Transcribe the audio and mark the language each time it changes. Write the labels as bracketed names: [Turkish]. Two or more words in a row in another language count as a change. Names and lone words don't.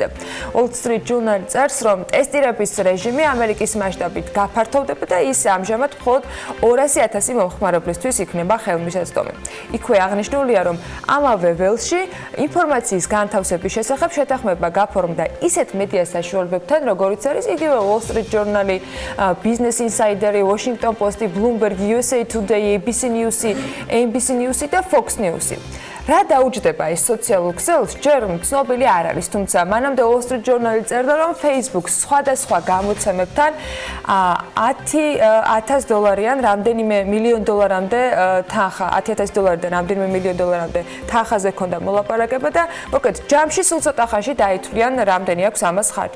[Georgian] Wall Street Journal წერს, რომ ტესტირების რეჟიმი ამერიკის მასშტაბით გაფართოვდება და ის ამჟამად მხოლოდ 200,000 მომხმარებლისთვის იქნება ხელმისაწვდომი. იქვე აღნიშნულია, რომ ამავე ველში ინფორმაციის განთავსების შესახებ შეთანხმება გაფორმდა ისეთ მედია საშუალებებთან, როგორიც არის იგივე Wall Street Journal, Business Insider, Washington Post, Bloomberg, USA Today, ABC News, NBC News და Fox News. რა დაუჯდება ეს სოციალურ ქსელს, ჯერ ცნობილი არ არის, თუმცა მანამდე Wall Street Journal წერდა, რომ Facebook სხვადასხვა გამოცემებთან $10,000-იან რამდენიმე მილიონ დოლარამდე თანხა, $10,000-დან რამდენიმე მილიონ დოლარამდე თანხაზე ქონდა მოლაპარაკება და მოკლედ ჯამში სულ ცოტა ხანში დაითვლიან რამდენი აქვს ამას ხარჯი.